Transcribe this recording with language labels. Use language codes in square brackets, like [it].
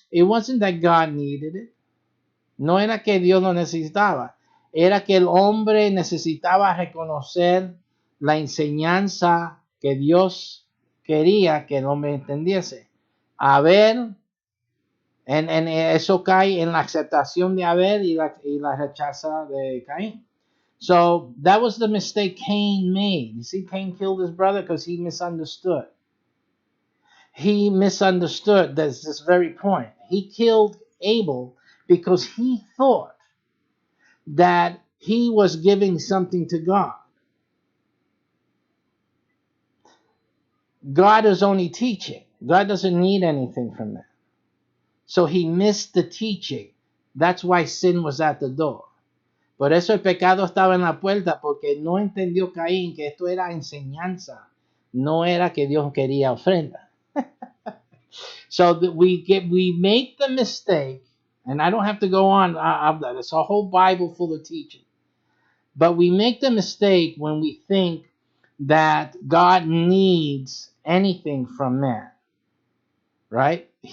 [en] It wasn't that God needed it. [es] No era que Dios lo necesitaba. Era que el hombre necesitaba reconocer la enseñanza que Dios quería que el hombre entendiese. Abel, en eso cae en la aceptación de Abel y la rechaza de Caín. [en] So that was the mistake Cain made. You see, Cain killed his brother because he misunderstood. He misunderstood this very point. He killed Abel because he thought that he was giving something to God. God is only teaching. God doesn't need anything from that. So he missed the teaching. That's why sin was at the door. [es] Por eso el pecado estaba en la puerta, porque no entendió Caín que esto era enseñanza, no era que Dios quería ofrenda. [en] So that we make the mistake, and I don't have to go on. It's a whole Bible full of teaching. But we make the mistake when we think that God needs anything from man, right?